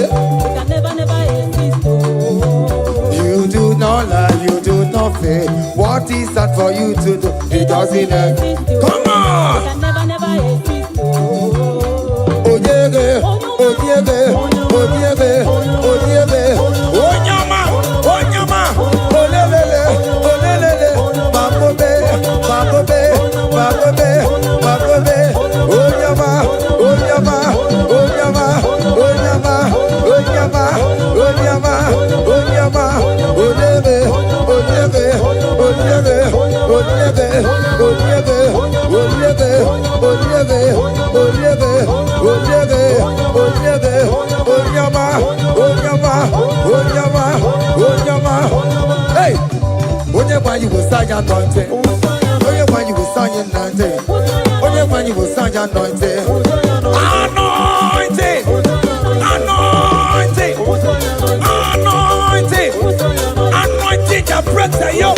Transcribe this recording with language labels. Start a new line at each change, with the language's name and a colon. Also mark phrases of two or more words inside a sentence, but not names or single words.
English: it can never exist. You do not lie, you do not fake. What is that for you to do? It doesn't exist. Come on! It can never exist. Oh yeah, oh yeah, oh yeah, oh yeah, oh nyama, oh lelele, babobe, babobe, babobe, babobe, oh nyama, oh nyama, oh nyama, oh nyama, oh nyama, oh nyama, oh nyama, oh lebe, oh lebe, oh lebe, oh lebe, oh lebe, oh lebe, oh lebe, oh lebe, oh lebe, oh lebe, oh nyama, oh nyama, oh nyama, oh nyama. Hey, when you will sign your anointing, when you will sign your anointing, when you will sign your anointing, anointing, anointing, anointing, anointing that breaks the yoke,